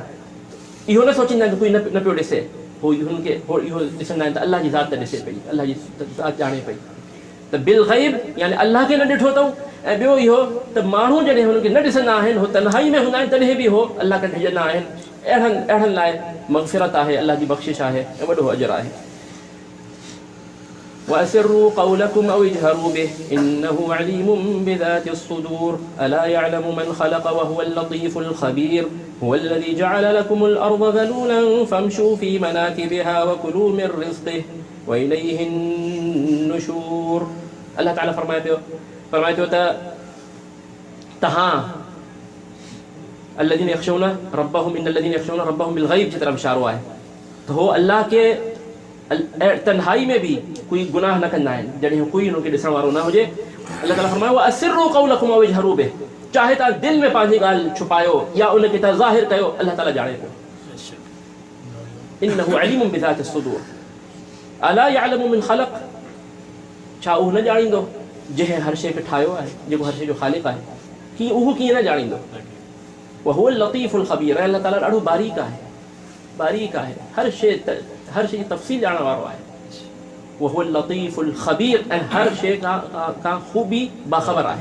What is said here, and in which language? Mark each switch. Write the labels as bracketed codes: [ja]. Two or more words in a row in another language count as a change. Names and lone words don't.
[sd] इहो न सोचींदा आहिनि कि कोई न पियो ॾिसे, हो हुनखे इहो ॾिसंदा आहिनि त अल्लाह जी ज़ात त ॾिसे पई, अल्लाह जी ज़ात ॼाणे पई। त बिलग़ैब यानी अल्लाह खे न ॾिठो अथऊं, ऐं ॿियो इहो त माण्हू जॾहिं हुनखे न ॾिसंदा आहिनि, हो तन्हाई में हूंदा आहिनि, तॾहिं बि हो अल्लाह खे ढिजंदा आहिनि। अहिड़नि लाइ मग़फ़िरत आहे, अल्लाह जी बख़्शिश आहे ऐं वॾो अजर आहे। [ar] وأسروا قولكم أو اجهروا به إنه عليم بذات الصدور ألا يعلم من خلق وهو اللطيف الخبير هو الذي جعل لكم الأرض ذلولا فامشوا في مناكبها وكلوا من رزقه وإليه النشور। [sd] अल्लाह ताला फरमाए थो त तहां [ar] الذين يخشون ربهم إن الذين يخشون ربهم بالغيب [sd] जी तरफ इशारो आहे, त हो अल्लाह के तन्हाई में भी कोई गुनाह न कंदा आहिनि, जॾहिं कोई उनखे ॾिसण वारो न हुजे। अल्लाह ताला फरमायो [ar] وأسروا قولكم أو اجهروا به, [sd] चाहे तव्हां दिलि में पंहिंजी ॻाल्हि छुपायो या उनखे तव्हां ज़ाहिर कयो, अल्लाह ताला ॼाणे पियो। [ar] إنه عليم بذات الصدور ألا يعلم من خلق, [sd] छा उहो न ॼाणींदो जंहिं हर शइ खे ठाहियो आहे, जेको हर शइ जो ख़ालिक़ आहे, कीअं उहो कीअं न ॼाणींदो। [ar] وهو اللطيف الخبير, [sd] अल्लाह ताला ॾाढो बारीक आहे, हर शइ जी तफ़सील ॼाणण वारो आहे। [ar] وهو اللطيف الخبير, [sd] ऐं हर शइ खां ख़ूबी बाख़बर आहे।